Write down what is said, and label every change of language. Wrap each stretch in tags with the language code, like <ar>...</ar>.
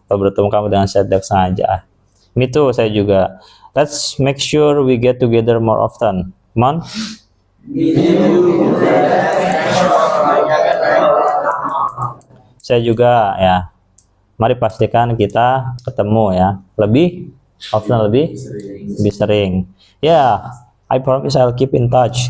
<id>Atau bertemu kamu dengan saya tidak sengaja.</id> <en>Me too,</en> <id>saya juga.</id> <en>Let's make sure we get together more often. Come on.</en> <id>Saya juga ya. Mari pastikan kita ketemu ya. Lebih often, lebih sering.</id> <en>Ya, I promise I'll keep in touch.</en>